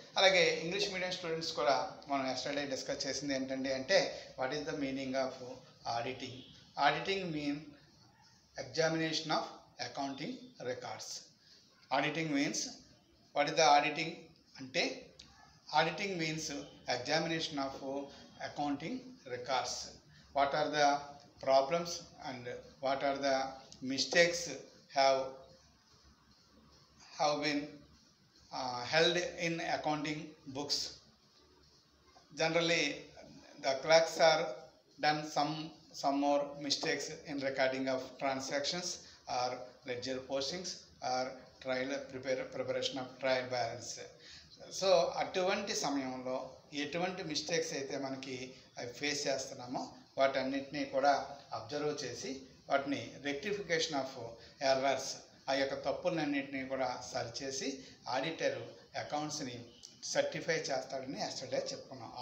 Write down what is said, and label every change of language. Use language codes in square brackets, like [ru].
[te] అలాగే English medium students కూడా మనం ఎస్టర్డే డిస్కస్ చేసింది ఏంటంటే అంటే [en] What is the meaning of auditing. Auditing mean examination of accounting records. Auditing means what is the auditing అంటే auditing means examination of accounting records. What are the problems and what are the mistakes have been held in accounting books. Generally the clerks are done some more mistakes in recording of transactions or ledger postings or preparation of trial balance. [te] So అటువంటి సమయంలో ఎటువంటి mistakes అయితే మనకి అవి face చేస్తున్నామో వాటన్నిటినీ కూడా observe చేసి వాటిని రెక్టిఫికేషన్ ఆఫ్ ఎర్రర్స్ ఆ యొక్క తప్పులన్నింటినీ కూడా సరిచేసి ఆడిటర్ అకౌంట్స్ని సర్టిఫై చేస్తాడని ఎస్టర్డే చెప్పుకున్నాం.